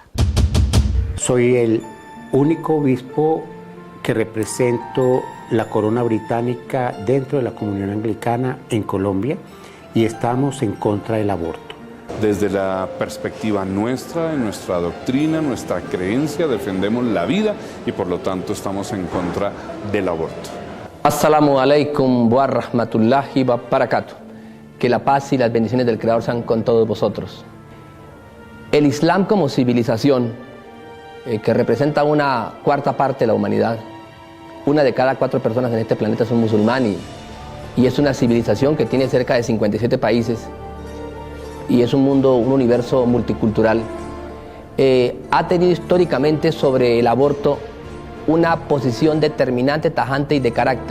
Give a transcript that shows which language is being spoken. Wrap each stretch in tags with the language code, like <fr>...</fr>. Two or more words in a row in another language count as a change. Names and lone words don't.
<es>Soy el único obispo que represento la corona británica dentro de la comunión anglicana en Colombia, y estamos en contra del aborto. Desde la perspectiva nuestra, de nuestra doctrina, nuestra creencia, defendemos la vida y por lo tanto estamos en contra del aborto.</es> <ar>السلام عليكم ورحمة الله وبركاته.</ar> <es>Que la paz y las bendiciones del Creador sean con todos vosotros. El Islam como civilización, que representa una cuarta parte de la humanidad, una de cada 4 personas en este planeta son musulmanes, y es una civilización que tiene cerca de 57 países, y es un mundo, un universo multicultural, ha tenido históricamente sobre el aborto una posición determinante, tajante y de carácter.</es>